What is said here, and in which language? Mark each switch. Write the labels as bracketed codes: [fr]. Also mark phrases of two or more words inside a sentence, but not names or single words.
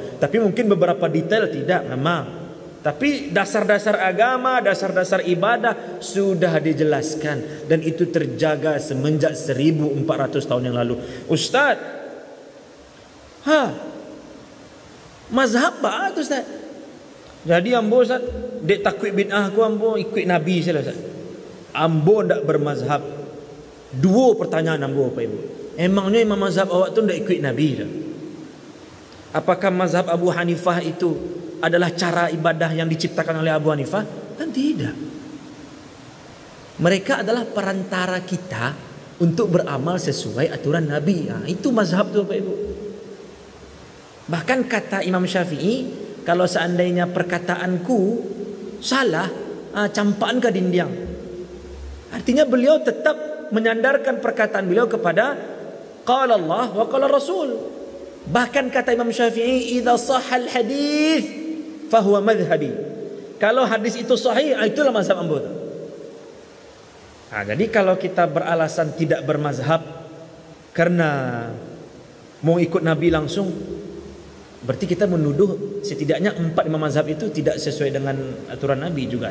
[id] Tapi mungkin beberapa detail tidak memang. Tapi dasar-dasar agama, dasar-dasar ibadah sudah dijelaskan. Dan itu terjaga semenjak 1400 tahun yang lalu. [min] Ustaz, mazhab apa tu Ustaz? Jadi ambo Ustaz, dek takwid bid'ah aku ambo ikut Nabi saja Ustaz. Ambo ndak bermazhab. 2 pertanyaan ambo Pak Ibu. Emangnya imam mazhab awak tu ndak ikut Nabi dah? [id] Apakah mazhab Abu Hanifah itu adalah cara ibadah yang diciptakan oleh Abu Hanifah? Kan tidak. Mereka adalah perantara kita untuk beramal sesuai aturan Nabi. [min] Itu mazhab tu Pak Ibu. [id] Bahkan kata Imam Syafi'i, kalau seandainya perkataanku salah, campaan ke dinding. Artinya beliau tetap menyandarkan perkataan beliau kepada [ar] قال الله وقال رسول. [id] Bahkan kata Imam Syafi'i, [ar] إذا صح الحديث فهو مذهبي. [id] Kalau hadis itu sahih, itulah mazhab ambo. Jadi kalau kita beralasan tidak bermazhab karena mau ikut Nabi langsung, berarti kita menuduh setidaknya 4 imam mazhab itu tidak sesuai dengan aturan Nabi juga.